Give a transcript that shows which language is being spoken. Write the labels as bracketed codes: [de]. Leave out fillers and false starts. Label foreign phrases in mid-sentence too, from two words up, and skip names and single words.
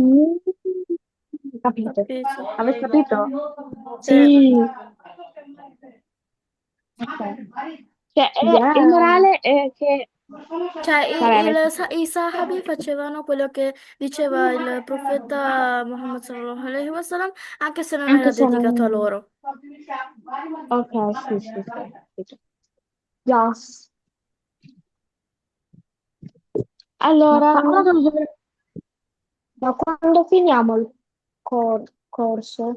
[it] Mm, capito. Capito? Avete capito? Cioè, Sì. Ok. Cioè, il [en] Yeah. [it] morale è che, cioè, vabbè, avete capito. i Sahabi facevano quello che diceva il profeta Muhammad [ar] صلى الله عليه وسلم, [it] anche se non Anche era se dedicato a non... loro. Ok, sì, sì, sì, ho capito. [en] Yes. Ma [it] Allora, ma quando finiamo il corso?